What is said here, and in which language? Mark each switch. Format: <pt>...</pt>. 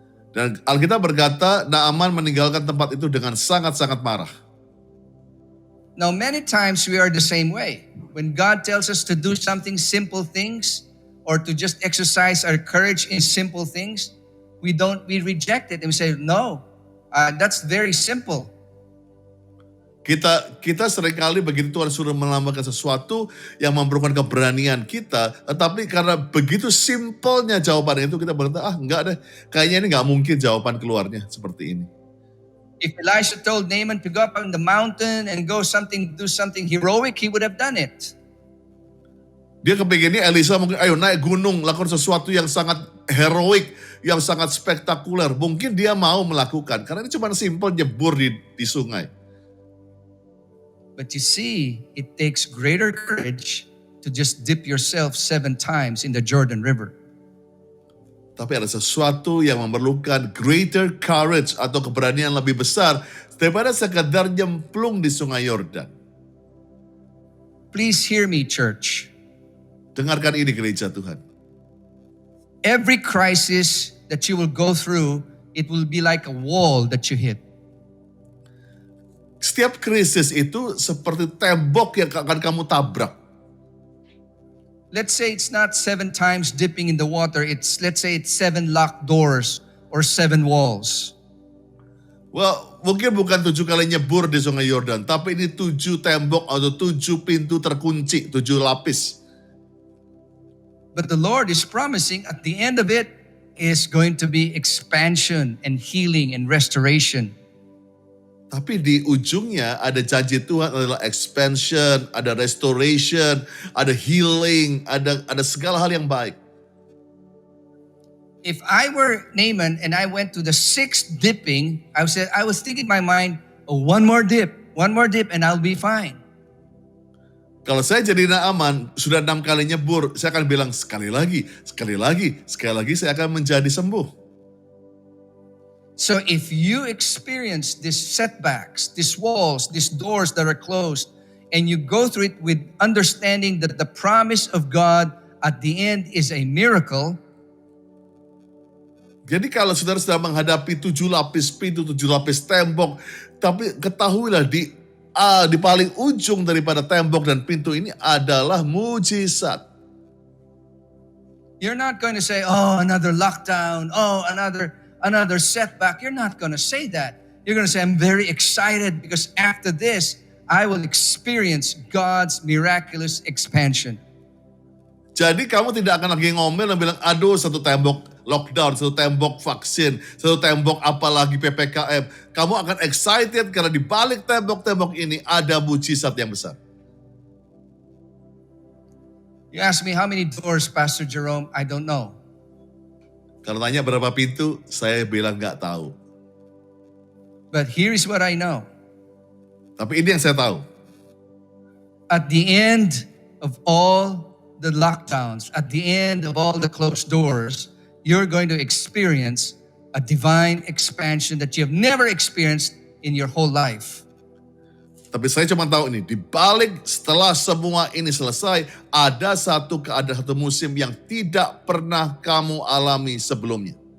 <id>Dan Alkitab berkata, Naaman meninggalkan tempat itu dengan sangat-sangat marah.</id> <en>Now, many times we are the same way. When God tells us to do something, simple things, or to just exercise our courage in simple things, we reject it and we say, no, that's very simple.</en> <id>Kita seringkali begitu Tuhan suruh melambangkan sesuatu yang memerlukan keberanian kita, tetapi karena begitu simpelnya jawaban itu kita berkata, enggak deh, kayaknya ini enggak mungkin jawaban keluarnya seperti ini.</id> <en>If Elisha told Naaman to go up on the mountain and do something heroic, he would have done it.</en> <id>Dia kepinginnya Elisa mungkin, ayo naik gunung, lakukan sesuatu yang sangat heroik, yang sangat spektakuler. Mungkin dia mau melakukan, karena ini cuma simpel nyebur di sungai.</id> <en>But you see, it takes greater courage to just dip yourself 7 times in the Jordan River.</en> <id>Tapi ada sesuatu yang memerlukan</id> <en>greater courage</en> <id>atau keberanian lebih besar daripada sekadar nyemplung di sungai Yordan.</id> <en>Please hear me, church.</en> <id>Dengarkan ini gereja Tuhan.</id> <en>Every crisis that you will go through, it will be like a wall that you hit.</en> <id>Setiap krisis itu seperti tembok yang akan kamu tabrak.</id> <en>Let's say it's not 7 times dipping in the water. Let's say it's 7 locked doors or 7 walls.</en> <id>Well, mungkin bukan 7 kali nyebur di sungai Yordan, tapi ini 7 tembok atau 7 pintu terkunci, 7 lapis.</id> <en>But the Lord is promising at the end of it is going to be expansion and healing and restoration.</en> <id>Tapi di ujungnya ada janji Tuhan adalah expansion, ada restoration, ada healing, ada segala hal yang baik.</id> <en>If I were Naaman and I went to the 6th dipping, I was thinking in my mind, oh, one more dip and I'll be fine.</en> <id>Kalau saya jadi Naaman, sudah 6 kali nyebur, saya akan bilang sekali lagi saya akan menjadi sembuh.</id> <en>So if you experience these setbacks, these walls, these doors that are closed, and you go through it with understanding that the promise of God at the end is a miracle.</en> <id>Jadi kalau saudara sedang menghadapi 7 lapis pintu, 7 lapis tembok, tapi ketahuilah di paling ujung daripada tembok dan pintu ini adalah mujizat.</id> <en>You're not going to say, oh, another lockdown, oh, another setback. You're not going to say that. You're going to say, I'm very excited because after this, I will experience God's miraculous expansion.</en> <id>Jadi kamu tidak akan lagi ngomel dan bilang, aduh satu tembok lockdown, satu tembok vaksin, satu tembok apalagi PPKM. Kamu akan excited karena di balik tembok-tembok ini ada mujizat yang besar.</id> <en>You ask me how many doors, Pastor Jerome? I don't know.</en> <id>Kalau tanya berapa pintu, saya bilang nggak tahu.</id> <en>But here is what I know.</en> <id>Tapi ini yang saya tahu.</id> <en>At the end of all the lockdowns, at the end of all the closed doors, you're going to experience a divine expansion that you have never experienced in your whole life.</en> <id>Tapi saya cuma tahu ini, di balik setelah semua ini selesai, ada satu musim yang tidak pernah kamu alami sebelumnya.</id>